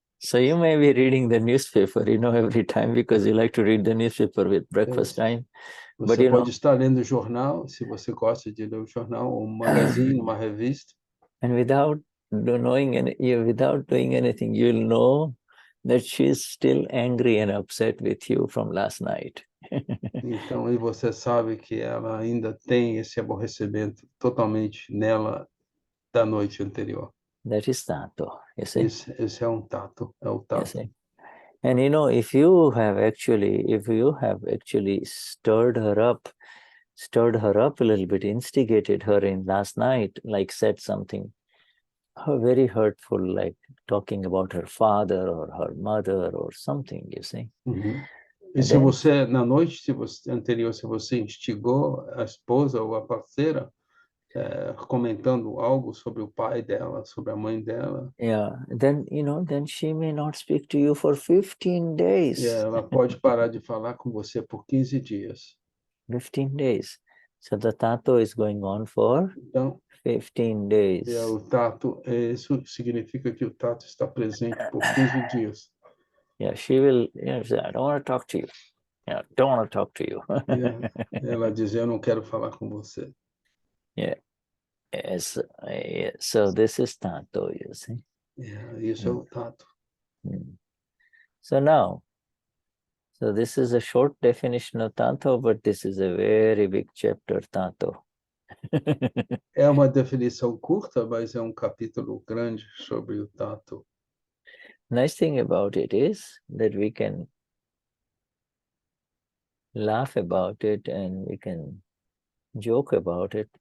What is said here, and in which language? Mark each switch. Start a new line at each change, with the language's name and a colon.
English: So you may be reading the newspaper, every time, because you like to read the newspaper with breakfast time.
Portuguese: Você pode estar lendo o jornal, se você gosta de ler o jornal, ou um magazine, uma revista.
English: And without without doing anything, you'll know that she's still angry and upset with you from last night.
Portuguese: Então, e você sabe que ela ainda tem esse aborrecimento totalmente nela da noite anterior.
English: That is Taanto, you see?
Portuguese: Esse é um tato, é o
English: You
Portuguese: tato.
English: see? And if you have actually stirred her up a little bit, instigated her in last night, like said something very hurtful, like talking about her father or her mother or something, you see.
Portuguese: Uhum. E
English: And
Portuguese: se
English: then,
Portuguese: você, na noite anterior, se você instigou a esposa ou a parceira, comentando algo sobre o pai dela, sobre a mãe dela,
English: then she may not speak to you for 15 days.
Portuguese: e ela pode parar de falar com você por 15 dias.
English: 15 days. So the Taanto is going on for
Portuguese: Então,
English: 15 days.
Portuguese: o tato, isso significa que o tato está presente por 15 dias.
English: Yeah, she will say, I don't want to talk to you. Yeah, don't want to talk to you.
Portuguese: Ela diz, eu não quero falar com você.
English: Yeah. Yes. So this is Taanto, you see.
Portuguese: Isso é o tato.
English: So this is a short definition of Taanto, but this is a very big chapter, Taanto.
Portuguese: É uma definição curta, mas é um capítulo grande sobre o tato.
English: Nice thing about it is that we can laugh about it and we can joke about it.